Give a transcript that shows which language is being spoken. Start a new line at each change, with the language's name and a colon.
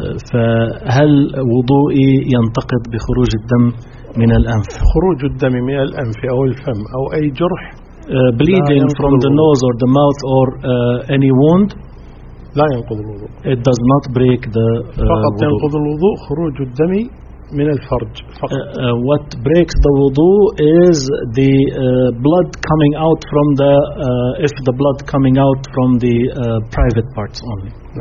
Arabic: فهل وضوئي ينتقد بخروج الدم من الأنف؟ خروج الدم من الأنف أو الفم أو أي جرح.
English: Bleeding from the nose or the mouth or any wound.
Arabic: لا ينقض الوضوء.
English: It does not break the.
Arabic: فقط ينقض الوضوء خروج الدم من الفرج فقط.
English: What breaks the wudu is the blood coming out from the if the blood coming out from the private parts only.